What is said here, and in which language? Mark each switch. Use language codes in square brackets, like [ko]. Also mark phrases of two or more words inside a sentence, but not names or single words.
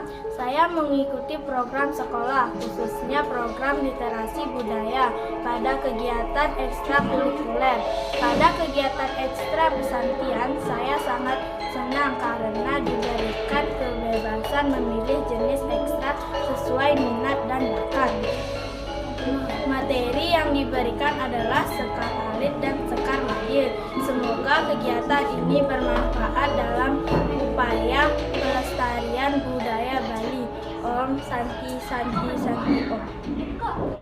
[id] Saya mengikuti program sekolah, khususnya program literasi budaya pada kegiatan ekstrakurikuler. Pada kegiatan ekstra pesantian, saya sangat senang karena diberikan kebebasan memilih jenis ekstra sesuai minat dan bakat. Materi yang diberikan adalah sekar alit dan sekar mayit. Semoga kegiatan ini bermanfaat dalam upaya pelestarian budaya Bali. [sa] Om Santi Santi Santi Om.